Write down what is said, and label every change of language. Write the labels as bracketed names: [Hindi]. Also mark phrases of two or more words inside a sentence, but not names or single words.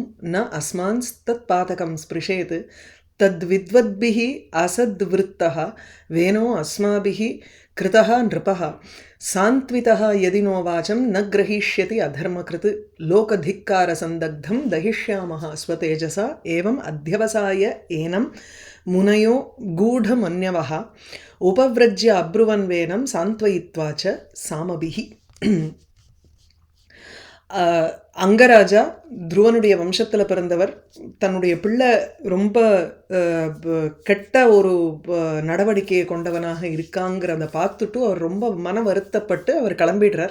[Sanskrit] न अस्मांस्तत्पातकं स्पृशेत् तद्विद्वद्भिः असद्वृत्तः वेनो अस्माभिः कृतः नृपः सान्त्वितः यदि नो वाचं न ग्रहीष्यति अधर्मकृत् लोकधिक्कारसन्दग्धं दहिष्यामः स्वतेजसा एवम् अध्यवसाय एनं मुनयो गूढमन्यवः उपव्रज्य अब्रुवन्वेनं सान्त्वयित्वा च सामभिः. [Tamil] அங்கராஜா துருவனுடைய வம்சத்தில் பிறந்தவர். தன்னுடைய பிள்ளை ரொம்ப கெட்ட ஒரு நடவடிக்கையை கொண்டவனாக இருக்காங்கிறத பார்த்துட்டு அவர் ரொம்ப மன வருத்தப்பட்டு அவர் கிளம்பிடுறார்.